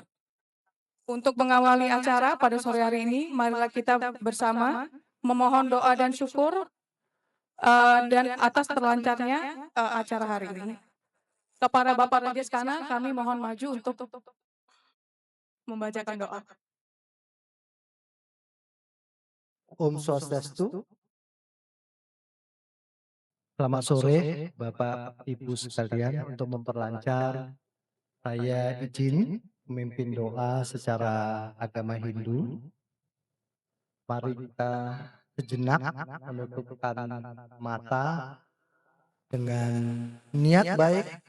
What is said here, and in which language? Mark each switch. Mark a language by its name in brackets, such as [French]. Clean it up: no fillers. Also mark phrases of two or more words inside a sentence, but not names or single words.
[Indonesian] Untuk mengawali acara pada sore hari ini, marilah kita bersama memohon doa dan syukur dan atas terlancarnya acara hari ini. Kepada Bapak Rajeskana, kami mohon maju untuk membacakan doa. Om Swastiastu. Selamat sore Bapak Ibu sekalian. Untuk memperlancar, saya izin memimpin doa secara agama Hindu. Mari kita sejenak menutupkan mata dengan niat baik.